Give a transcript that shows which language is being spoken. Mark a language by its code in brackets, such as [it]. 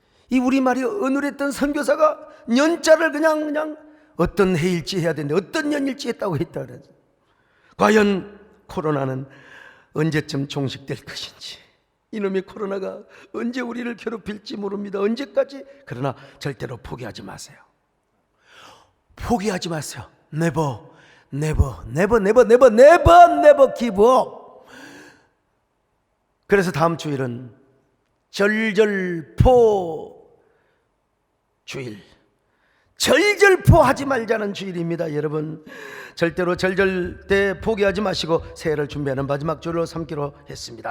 [ko] 이 우리말이 어눌했던 선교사가 년자를 그냥 어떤 해일지 해야 되는데 어떤 년일지 했다고 했다 그래서 과연 코로나는 언제쯤 종식될 것인지, 이놈의 코로나가 언제 우리를 괴롭힐지 모릅니다. 언제까지? 그러나 절대로 포기하지 마세요. 포기하지 마세요. [en] Never, never, never, never, never, never, never give up. [ko] 그래서 다음 주일은 절절포 주일, 절절포 하지 말자는 주일입니다. 여러분, 절대로 절절 때 포기하지 마시고 새해를 준비하는 마지막 주일로 삼기로 했습니다.